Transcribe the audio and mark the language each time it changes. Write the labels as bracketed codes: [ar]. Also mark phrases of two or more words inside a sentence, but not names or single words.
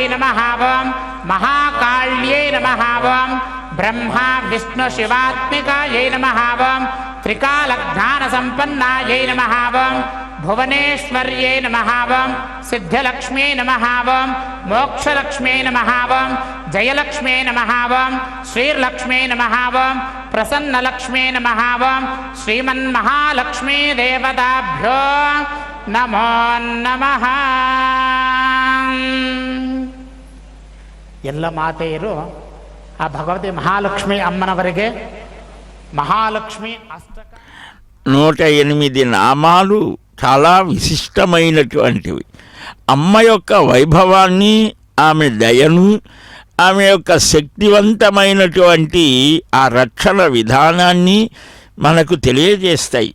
[sa] నమః ఓం మహాకాళ్యై నమః ఓం బ్రహ్మా విష్ణు శివాత్మికాయై నమః ఓం త్రికాలజ్ఞాన సంపన్నాయై నమః ఓం భువనేశ్వర్యై నమః ఓం సిద్ధలక్ష్మ్యై నమః ఓం మోక్షలక్ష్మ్యై నమః ఓం జయలక్ష్మ్యై నమః ఓం శ్రీలక్ష్మ్యై నమః ఓం ప్రసన్నలక్ష్మ్యై నమః ఓం శ్రీమన్మహాలక్ష్మీ దేవతాభ్యో నమో నమః. [kn] ಎಲ್ಲ ಮಾತೆಯರು ಆ ಭಗವತಿ ಮಹಾಲಕ್ಷ್ಮಿ ಅಮ್ಮನವರಿಗೆ మహాలక్ష్మి అష్టక [te] 108 నామాలు చాలా విశిష్టమైనటువంటివి. అమ్మ యొక్క వైభవాన్ని, ఆమె దయను, ఆమె యొక్క శక్తివంతమైనటువంటి ఆ రక్షణ విధానాన్ని మనకు తెలియజేస్తాయి.